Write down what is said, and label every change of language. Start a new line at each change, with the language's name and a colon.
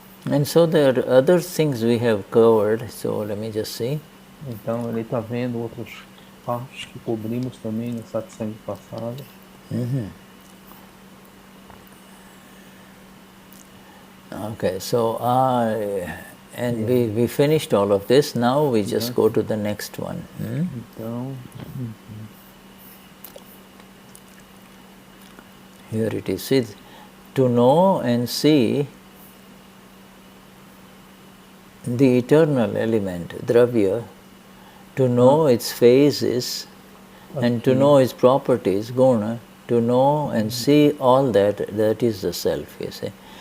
English: And so there are other things we have covered, so let me just see.
Portuguese: Então ele está vendo outras partes que cobrimos também no Satsang passado.
English: Okay, so we finished all of this. Now we just go to the next one.
Portuguese: Então,
English: here it is. See, to know and see the eternal element, Dravya, to know its phases and to know its properties, Guna, to know and see all that is the self, you see.